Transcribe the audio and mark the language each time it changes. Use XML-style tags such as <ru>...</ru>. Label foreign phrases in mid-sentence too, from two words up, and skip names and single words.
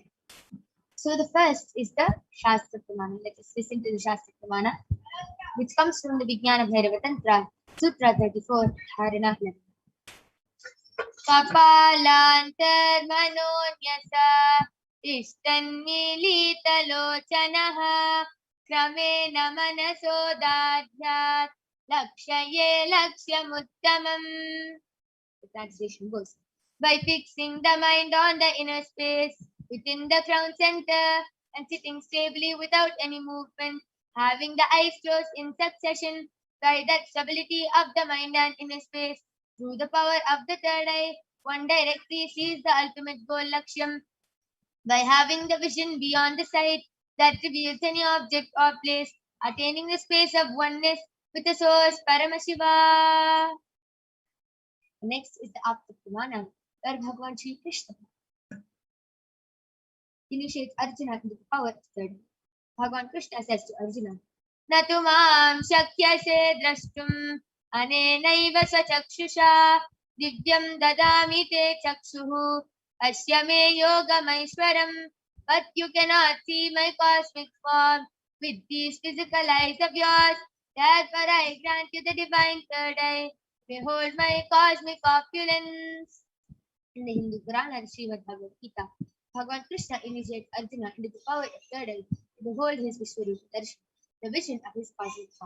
<en>So the first is the Shastra Pramana. Let us listen to the Shastra Pramana, which comes from the Vijnana Bhairava Tantra, Sutra 34, Dharana 11.</en> <sa>कपालान्तर् मनोन्यस्य तिष्ठन्मीलितलोचनः क्रमेण मनसोदार्ढ्यात् लक्षयेत् लक्ष्यमुत्तमम्.</sa> <en>The translation goes, by fixing the mind on the inner space within the crown center and sitting stably without any movement, having the eyes closed in succession, by that stability of the mind and inner space, through the power of the third eye, one directly sees the ultimate goal Lakshyam. By having the vision beyond the sight that reveals any object or place, attaining the space of oneness with the source Paramashiva. Next is the Apta Pramana, where Bhagavan Sri Krishna initiates Arjuna into the power of third eye. Bhagavan Krishna says to Arjuna,</en> <sa>"न तु मां शक्यसे द्रष्टुम् अनेनैव सचक्षुषा दिव्यं ददामि ते चक्षुः अस्य मे योगमैश्वरम्,</sa> <en>but you cannot see my cosmic form with these physical eyes of yours. Therefore I grant you the divine third eye. Behold my cosmic opulence." In the Hindu Purana, Srimad Bhagavad Gita, Bhagavan Krishna initiates Arjuna into the power of third eye to behold his</en> <sa>विश्वरूप दर्शन,</sa> <en>the vision of his cosmic form.</en>